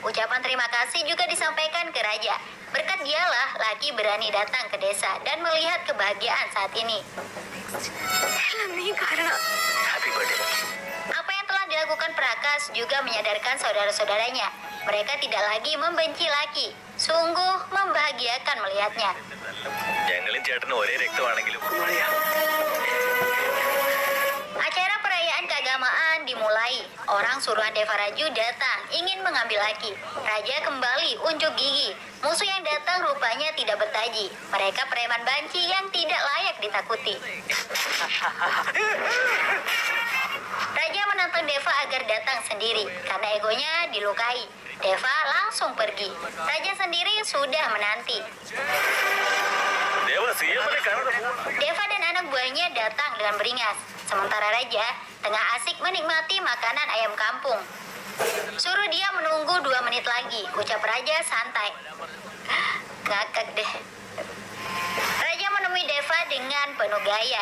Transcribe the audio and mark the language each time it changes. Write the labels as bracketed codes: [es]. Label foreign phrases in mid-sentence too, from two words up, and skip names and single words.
[id] Ucapan terima kasih juga disampaikan ke raja. Berkat dialah Lucky berani datang ke desa dan melihat kebahagiaan saat ini. [kn] ಎಲ್ಲ ನೀ ಕಾರಣ. [en] Happy birthday, Lucky. [id] Apa yang telah dilakukan Prakas juga menyadarkan saudara-saudaranya. Mereka tidak lagi membenci Lucky. Sungguh membahagiakan melihatnya. [ml] ഞങ്ങളും ചേട്ടനും ഒരേ രക്തമാണെങ്കിലും [id] Acara perayaan keagamaan dimulai. Orang suruhan Deva Raju datang ingin mengambil Lucky. Raja kembali unjuk gigi. Musuh yang datang rupanya tidak bertaji. Mereka preman banci yang tidak layak ditakuti. Raja menantang Deva agar datang sendiri karena egonya dilukai. Deva langsung pergi. Raja sendiri sudah menanti. [ml] ദേവ സിഎമ്മിനെ കാണാതെ പോവാ. [id] Deva dan anak buahnya datang dengan beringas. Sementara Raja tengah asik menikmati makanan ayam kampung. Suruh dia menunggu 2 menit lagi, ucap Raja santai. Ngakak deh. Raja menemui Deva dengan penuh gaya.